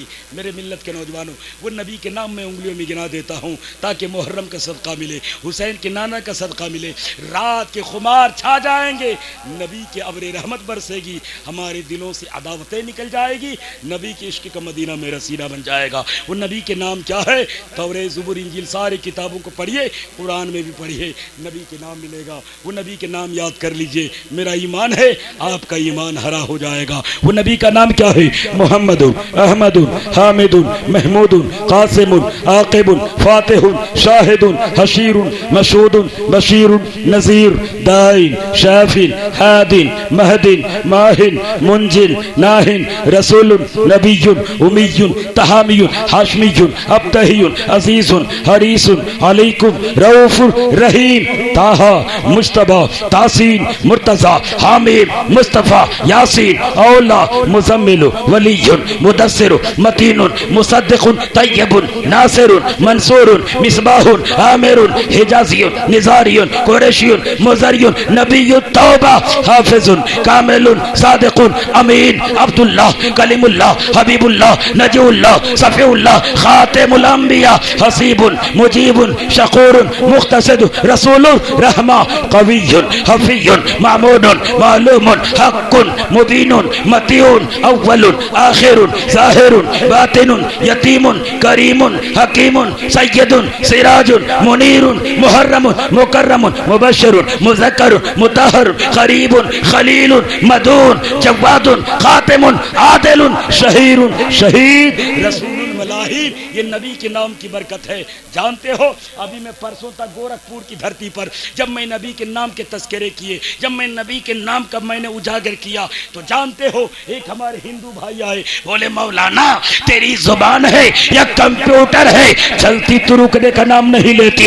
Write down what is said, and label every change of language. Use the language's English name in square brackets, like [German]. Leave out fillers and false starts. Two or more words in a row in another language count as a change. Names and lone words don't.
[Hindi] मेरे मिल्लत के नौजवानों, वो नबी के नाम में उंगलियों में गिना देता हूँ ताकि मुहर्रम का सदका मिले, हुसैन के नाना का सदका मिले, रात के खुमार छा जाएंगे, नबी के अब्र रहमत बरसेगी, हमारे दिलों से अदावतें निकल जाएगी, नबी के इश्क का मदीना मेरा सीना बन जाएगा। वो नबी के नाम क्या है? तौरे ज़ुबूर इंजील सारी किताबों को पढ़िए, कुरान में भी पढ़िए, नबी के नाम मिलेगा। वो नबी के नाम याद कर लीजिए, मेरा ईमान है आपका ईमान हरा हो जाएगा। वो नबी का नाम क्या है? मुहम्मदुन, अहमदुन, हामिदुन, महमूदुन, कासिमुन, आकिबुन, फातिहुन, शाहिदुन, हशीरुन, मशहूदुन, बशीरुन, नज़ीर, दाइन, शाफिन, हादिन, महदिन, माहिन, मुंजिल, नाहिन, रसूलुन, नबीयुन, उम्मीयुन, तहामियुन, हाशमीयुन, अब्तहियुन, अजीजुन, हरीसुन, अलैकुम, रऊफुर रहीम, ताहा, मुश्तबा, तासीन, मुर्तज़ा, हामिद, मुस्तफ़ा, यासीन, औला, मुज़म्मिलु, वलीयुन, मुदस्सिरु, मतीनुन, मुसद्दिकुन, तय्यबुन, नासिरुन, मंसूरुन, मिसबाहुन, आमिरुन, हिजाजियुन, निज़ारियुन, कुरैशियुन, मुज़रियुन, नबियुत तौबा, हाफिजुन, कामिलुन, सादिकुन, अमीन, अब्दुल्लाह, कलीमुल्लाह, हबीबुल्लाह, नजीउल्लाह, सफ़ीउल्लाह, खातिमुल अंबिया, हसीबुन, मुजीबुन, शकूरुन, मुख्तसिद, रसूलुर रहमा, कवियुन, हफीयुन, मामूनुन, मालूमुन, हक्कुन, मुबीनुन, मतीउन, अव्वलुन, आखिरुन, ज़ाहिरुन, बातिनुन, यतीमुन, करीमुन, हकीमुन, सय्यदुन, सिराजुन, मुनीरुन, मुहर्रमुन, मुकर्रमुन, मुबश्शिरुन, मुज़क्करुन, मुतहहरुन, करीबुन, खलीलुन, मदून, जव्वादुन, खातिमुन, आदिलुन, शहीरुन, शहीद, रसूलुल मलाहीन। ये नबी के नाम की बरकत है। जानते हो, अभी मैं परसों तक गोरखपुर की धरती पर जब मैं नबी के नाम के तस्करे किए, जब मैं नबी के नाम का मैंने उजागर किया, तो जानते हो एक हमारे हिंदू भाई आए, बोले मौलाना तेरी जुबान है या कंप्यूटर है, चलती तो रुकने का नाम नहीं लेती।